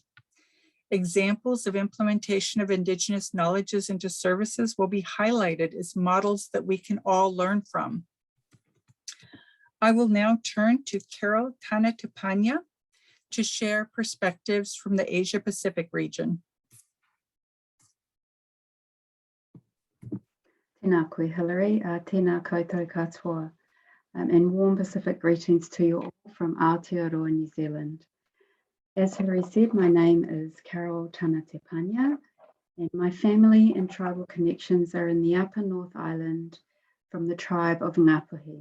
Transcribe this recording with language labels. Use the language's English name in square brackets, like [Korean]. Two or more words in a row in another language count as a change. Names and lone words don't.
[English] Examples of implementation of Indigenous knowledges into services will be highlighted as models that we can all learn from. I will now turn to Carol Tanatipanya to share perspectives from the Asia Pacific region. [Māori] Tēnā koe, Hilary. Tēnā koutou katoa. [English] And warm Pacific greetings to you all from Aotearoa, New Zealand. As Hilary said, my name is Carol Tanatipanya, and my family and tribal connections are in the Upper North Island from the tribe of Ngāpuhi.